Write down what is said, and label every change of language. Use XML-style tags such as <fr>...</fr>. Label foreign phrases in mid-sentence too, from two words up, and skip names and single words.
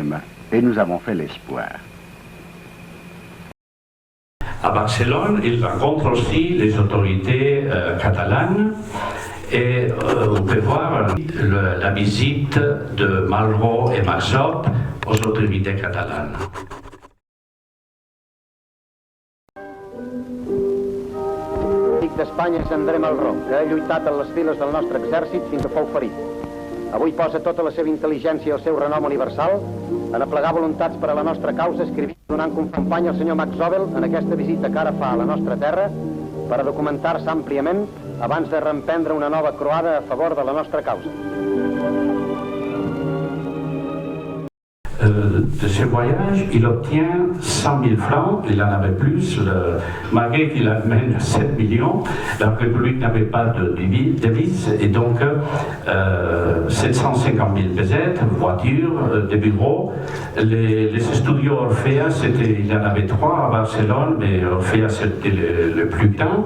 <fr>» Et nous avons fait L'Espoir. À Barcelone, il rencontre aussi les autorités catalanes et on peut voir la visite de Malraux et Max Zob aux autorités catalanes.</fr> <ca>D'Espanya és André Malraux, que ha lluitat en les files del nostre exèrcit fins que fou ferit. Avui posa tota la seva intel·ligència i el seu renom universal en aplegar voluntats per a la nostra causa, escrivint i donant company al senyor Max Zobel en aquesta visita que ara fa a la nostra terra per a documentar-se àmpliament abans de reemprendre una nova croada a favor de la nostra causa.</ca> <fr>De ce voyage, il obtient 100 000 francs, il en avait plus, malgré qu'il amène 7 millions, la République n'avait pas de devise, et donc 750 000 pesettes, voitures, des bureaux. Les studios Orfea, il y en avait 3 à Barcelone, mais Orfea c'était le plus grand.</fr>